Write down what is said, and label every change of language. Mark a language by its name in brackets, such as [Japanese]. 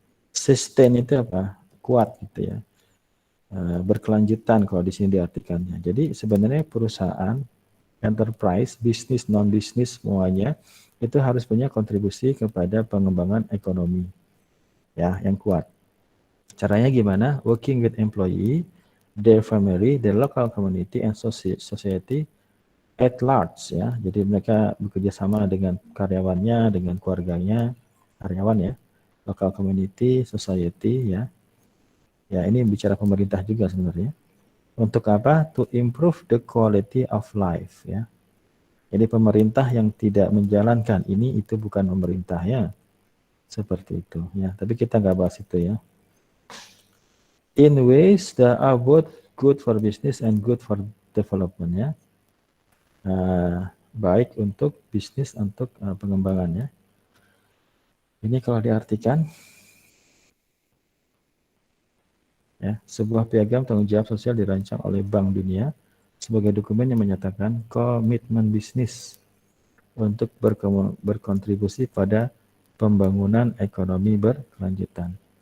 [Indonesian] Sustain itu apa? Kuat gitu ya. Berkelanjutan kalau di sini diartikannya. Jadi sebenarnya perusahaan, enterprise, bisnis, non-bisnis semuanya itu harus punya kontribusi kepada pengembangan ekonomi ya yang kuat. Caranya gimana? [English] Working with employee, their family, their local community and society at large ya. [Indonesian] Jadi mereka bekerja sama dengan karyawannya, dengan keluarganya, karyawan ya, local community, society ya. Ya, ini bicara pemerintah juga sebenarnya. Untuk apa? [English] To improve the quality of life [Indonesian] ya. Jadi pemerintah yang tidak menjalankan ini itu bukan pemerintah ya. Seperti itu ya. Tapi kita nggak bahas itu ya. [English] In ways that are both good for business and good for development ya. [Indonesian] Baik untuk bisnis, untuk pengembangannya. Ini kalau diartikan ya, sebuah piagam tanggung jawab sosial dirancang oleh Bank Dunia sebagai dokumen yang menyatakan komitmen bisnis untuk berkontribusi pada pembangunan ekonomi berkelanjutan.